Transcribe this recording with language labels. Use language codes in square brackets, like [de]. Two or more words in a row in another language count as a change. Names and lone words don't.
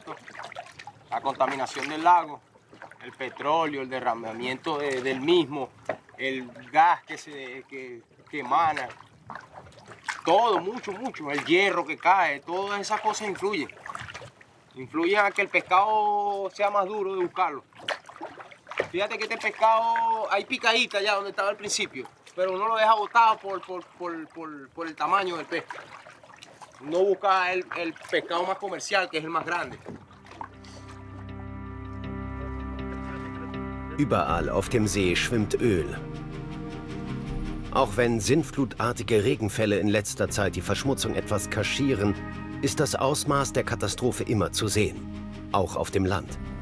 [es] La contaminación del lago, el petróleo, el derramamiento del mismo, el gas que emana, todo, mucho, el hierro que cae, todas esas cosas influyen a que el pescado sea más duro de buscarlo. Fíjate que este pescado hay picadita ya donde estaba al principio, pero uno lo deja botado por el tamaño del pez. Uno busca el pescado más comercial, que es el más grande. [de] Überall auf dem See schwimmt Öl. Auch wenn sinnflutartige Regenfälle in letzter Zeit die Verschmutzung etwas kaschieren, ist das Ausmaß der Katastrophe immer zu sehen, auch auf dem Land.